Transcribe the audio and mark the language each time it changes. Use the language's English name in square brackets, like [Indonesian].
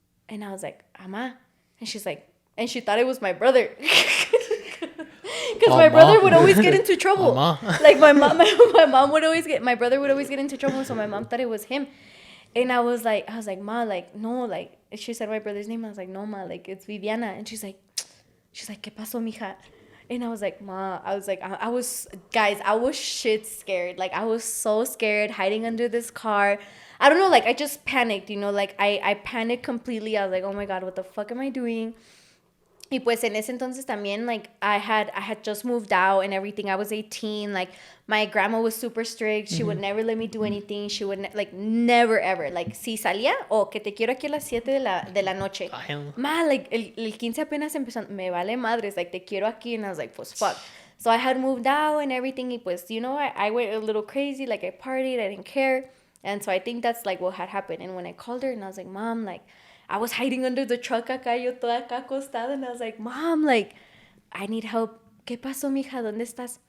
[English] And I was like, ama. And she's like, and she thought it was my brother. Because my brother would always get into trouble. Like my mom would always my brother would always get into trouble. So my mom thought it was him. And I was like, ma, like, no, like, she said my brother's name. I was like, no, ma, like, it's Viviana. And she's like, [Spanish] ¿qué pasó, mija? [English] And I was like, ma, I was shit scared. Like, I was so scared hiding under this car. I don't know, like, I just panicked, you know, like, I panicked completely. I was like, oh my God, what the fuck am I doing? [Spanish] Y pues en ese entonces también, [English] like, I had just moved out and everything. I was 18. Like, my grandma was super strict. She would never let me do anything. She would, like, never, ever. [Spanish] Like, si salía, que te quiero aquí a las 7 de la noche. Ay, Ma, like, el 15 apenas empezó. Me vale madres. Like, te quiero aquí. [English] And I was like, [Spanish] pues, fuck. [English] So I had moved out and everything. Y pues, you know, I went a little crazy. Like, I partied. I didn't care. And so I think that's, like, what had happened. And when I called her and I was like, Mom, like, I was hiding under the truck [Spanish] acá, yo toda acá acostada, [English] and I was like, Mom, like, I need help. [Spanish] ¿Qué pasó, mija? ¿Dónde estás?